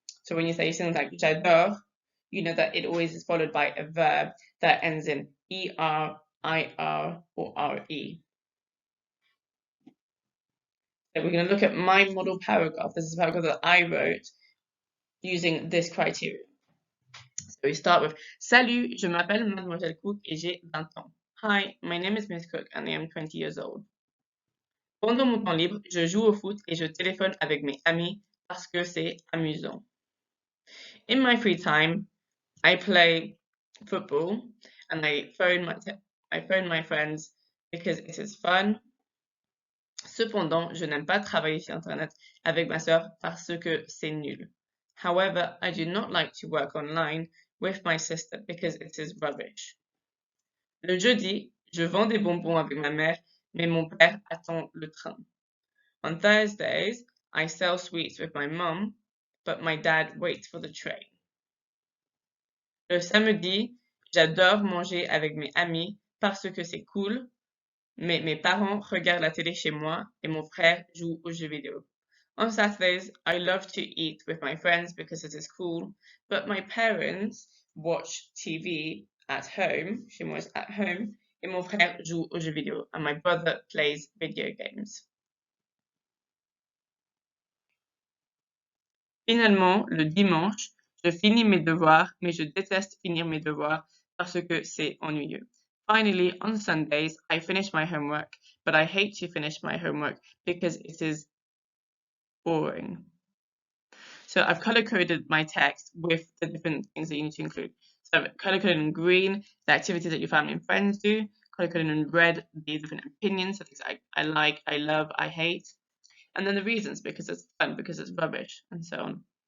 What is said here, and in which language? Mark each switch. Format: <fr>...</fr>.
<en>So when you say something like j'adore, you know that it always is followed by a verb that ends in ER, IR, or RE. So we're going to look at my model paragraph. This is a paragraph that I wrote using this criteria. So we start with</en> <fr>Salut, je m'appelle Mademoiselle Cooke et j'ai 20 ans.</fr> <en>Hi, my name is Miss Cooke and I am 20 years old.</en> <fr>Pendant mon temps libre, je joue au foot et je téléphone avec mes amis parce que c'est amusant.</fr> <en>In my free time, I play football and I phone my friends because it is fun.</en> <fr>Cependant, je n'aime pas travailler sur Internet avec ma sœur parce que c'est nul.</fr> <en>However, I do not like to work online with my sister because it is rubbish.</en> <fr>Le jeudi, je vends des bonbons avec ma mère, mais mon père attend le train.</fr> <en>On Thursdays, I sell sweets with my mom, but my dad waits for the train.</en> <fr>Le samedi, j'adore manger avec mes amis parce que c'est cool, mais mes parents regardent la télé chez moi et mon frère joue aux jeux vidéo.</fr> <en>On Saturdays, I love to eat with my friends because it is cool, but my parents watch TV at home,</en> <fr>chez moi</fr> <en>at home,</en> <fr>et mon frère joue aux jeux vidéo,</fr> <en>and my brother plays video games.</en> <fr>Finalement, le dimanche, je finis mes devoirs, mais je déteste finir mes devoirs parce que c'est ennuyeux.</fr> <en>Finally, on Sundays, I finish my homework, but I hate to finish my homework because it is boring. So I've color-coded my text with the different things that you need to include. So I've color-coded in green the activities that your family and friends do, color-coded in red the different opinions, so things like I like, I love, I hate, and then the reasons, because it's fun, because it's rubbish, and so on.</en>